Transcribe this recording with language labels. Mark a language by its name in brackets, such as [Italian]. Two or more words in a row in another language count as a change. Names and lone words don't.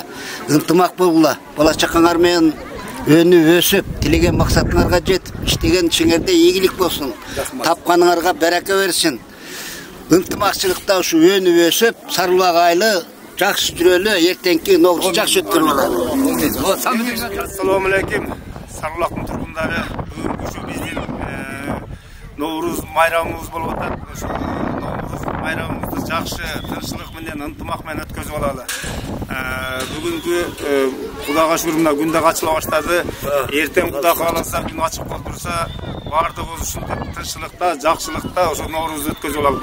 [Kyrgyz] Ынтымак болгула. Бала чакаңар менен өнүп өсүп, тилеген максатыңарга жетип, иштеген ишиңерде ийгилик болсун. Тапканыңарга береке берсин. Ынтымакчылыкта ушу өнүп өсүп, Сарылак айылы жакшы жүрөлү, эртеңки Норуз жакшы өткөрүп алалы. [Arabic] السلام عليكم. [Kyrgyz] Sarılактын тургундары, бүгүн ушу биздин Норуз майрамыбыз болуп атат. Ушу Норуз майрамыбызды жакшы тынччылык менен, ынтымак менен өткөзүп алалы. Бүгүнкү Кудайга шүгүр мына күн да ачыла баштады. Эртең Кудай кааласа күн ачык болуп турса, бардыгыбыз ушунтип тынччылыкта, жакшылыкта ошо Ноорузду өткөзүп алалы.